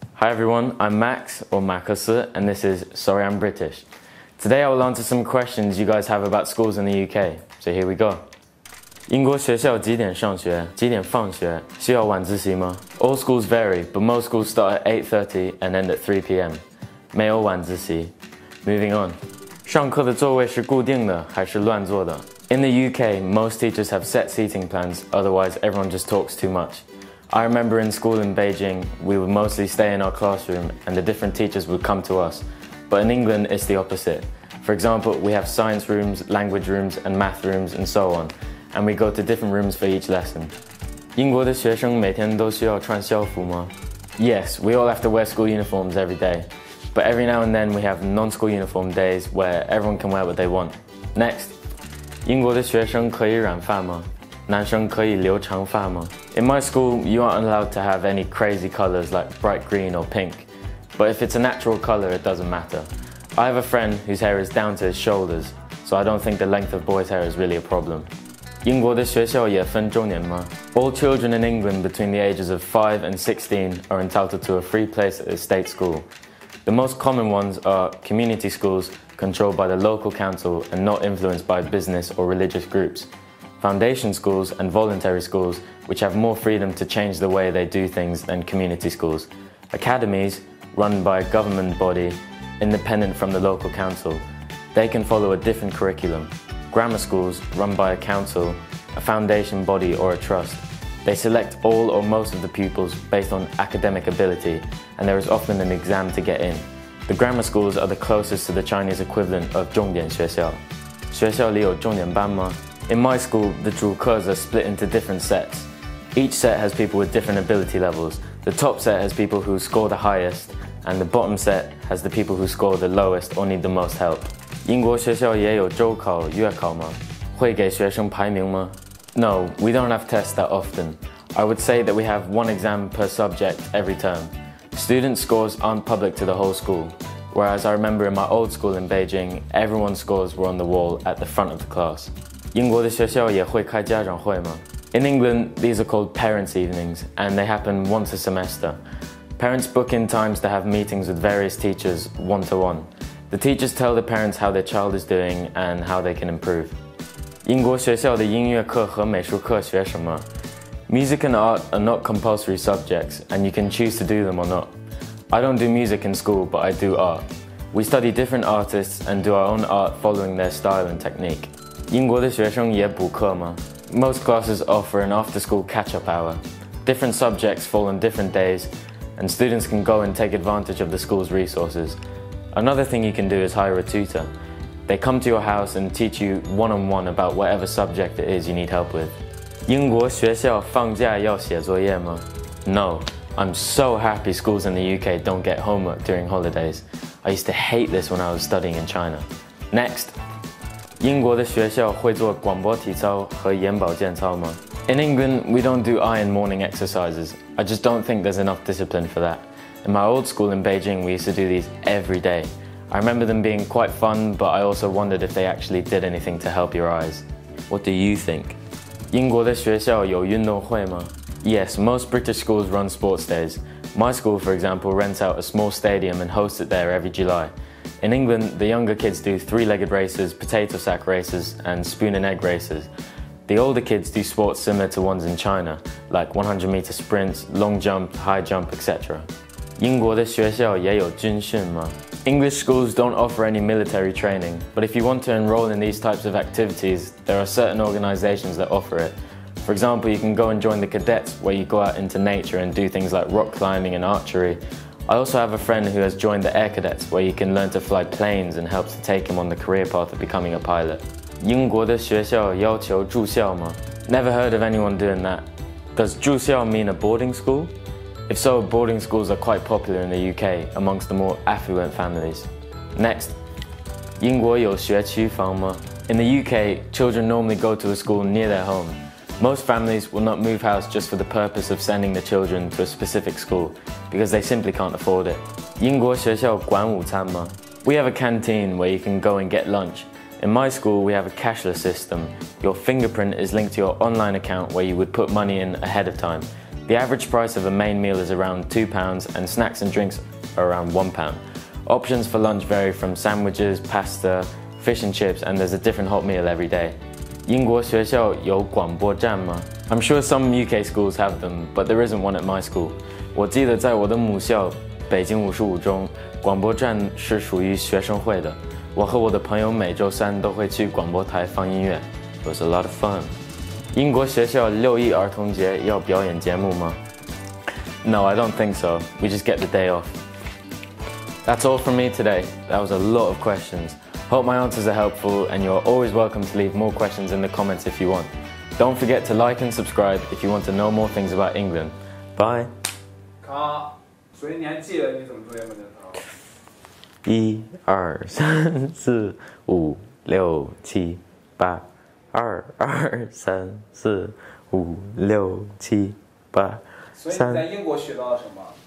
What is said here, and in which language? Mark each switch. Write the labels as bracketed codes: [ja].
[en] Hi everyone, I'm Max, or Makası, and this is Sorry I'm British. Today I will answer some questions you guys have about schools in the UK, so here we go. [zh] 英国学校几点上学？几点放学？需要晚自习吗？ [en] All schools vary, but most schools start at 8:30 and end at 3 p.m. [zh] 没有晚自习。 [en] Moving on. [zh] 上课的座位是固定的还是乱坐的？ [en] In the UK, most teachers have set seating plans, otherwise everyone just talks too much. I remember in school in Beijing, we would mostly stay in our classroom and the different teachers would come to us. But in England, it's the opposite. For example, we have science rooms, language rooms, and math rooms, and so on. And we go to different rooms for each lesson. [zh] 英国的学生每天都需要穿校服吗？ [en] Yes, we all have to wear school uniforms every day. But every now and then we have non-school uniform days where everyone can wear what they want. Next. [zh] 英国的学生可以染发吗？男生可以留长发吗？ [en] In my school, you aren't allowed to have any crazy colors like bright green or pink. But if it's a natural color, it doesn't matter. I have a friend whose hair is down to his shoulders, so I don't think the length of boys' hair is really a problem. [zh] 英国的学校也分重点吗？ [en] All children in England between the ages of 5 and 16 are entitled to a free place at a state school. The most common ones are community schools controlled by the local council and not influenced by business or religious groups. Foundation schools and voluntary schools, which have more freedom to change the way they do things than community schools. Academies, run by a government body, independent from the local council. They can follow a different curriculum. Grammar schools, run by a council, a foundation body or a trust. They select all or most of the pupils based on academic ability, and there is often an exam to get in. The grammar schools are the closest to the Chinese equivalent of 重点学校。 [zh] 学校里有重点班吗？ [en] In my school, the 主课 are split into different sets. Each set has people with different ability levels. The top set has people who score the highest, and the bottom set has the people who score the lowest or need the most help. [zh] 英国学校也有周考、月考吗？会给学生排名吗？ [en] No, we don't have tests that often. I would say that we have one exam per subject every term. Student scores aren't public to the whole school, whereas I remember in my old school in Beijing, everyone's scores were on the wall at the front of the class. [zh] 英国的学校也会开家长会吗？ [en] In England, these are called parents' evenings, and they happen once a semester. Parents book in times to have meetings with various teachers one-to-one. The teachers tell the parents how their child is doing and how they can improve. [zh] 英国学校的音乐课和美术课学什么？ [en] Music and art are not compulsory subjects, and you can choose to do them or not. I don't do music in school, but I do art. We study different artists and do our own art following their style and technique. [zh] 英国的学生也补课吗？ [en] Most classes offer an after-school catch-up hour. Different subjects fall on different days, and students can go and take advantage of the school's resources. Another thing you can do is hire a tutor. They come to your house and teach you one-on-one about whatever subject it is you need help with. [zh] 英国学校放假要写作业吗？ [en] No, I'm so happy schools in the UK don't get homework during holidays. I used to hate this when I was studying in China. Next. [zh] 英国的学校会做广播体操和眼保健操吗？ [en] In England, we don't do iron morning exercises. I just don't think there's enough discipline for that. In my old school in Beijing, we used to do these every day. I remember them being quite fun, but I also wondered if they actually did anything to help your eyes. What do you think? [zh] 英国的学校有运动会吗？ [en] Yes, most British schools run sports days. My school, for example, rents out a small stadium and hosts it there every July. In England, the younger kids do three-legged races, potato sack races, and spoon and egg races. The older kids do sports similar to ones in China, like 100-meter sprints, long jump, high jump, etc. [zh] 英国的学校也有军训吗？ [en] English schools don't offer any military training, but if you want to enroll in these types of activities, there are certain organizations that offer it. For example, you can go and join the cadets, where you go out into nature and do things like rock climbing and archery. I also have a friend who has joined the air cadets, where you can learn to fly planes and helps to take him on the career path of becoming a pilot. [zh] 英国的学校要求住校吗？ [en] Never heard of anyone doing that. Does 住校 mean a boarding school? If so, boarding schools are quite popular in the UK amongst the more affluent families. Next. [zh] 英国有学区房吗？ [en] In the UK, children normally go to a school near their home. Most families will not move house just for the purpose of sending the children to a specific school, because they simply can't afford it. [zh] 英国学校管午餐吗？ [en] We have a canteen where you can go and get lunch. In my school, we have a cashless system. Your fingerprint is linked to your online account where you would put money in ahead of time. The average price of a main meal is around £2 and snacks and drinks are around £1. Options for lunch vary from sandwiches, pasta, fish and chips, and there's a different hot meal every day. [zh] 英国学校有广播站吗？ [en] I'm sure some UK schools have them, but there isn't one at my school. [zh] 我记得在我的母校北京55中，广播站是属于学生会的。我和我的朋友每周三都会去广播台放音乐。 [en] It was a lot of fun. [zh] 英国学校6·1儿童节要表演节目吗？ [en] No, I don't think so. We just get the day off. That's all from me today. That was a lot of questions. Hope my answers are helpful, and you're always welcome to leave more questions in the comments if you want. Don't forget to like and subscribe if you want to know more things about England. Bye. [zh] 好，所以你还记得你怎么做英文的操？1、2、3、4、5、6、7、8。 2、2、3、4、5、6、7、8。所以你在英国学到了什么？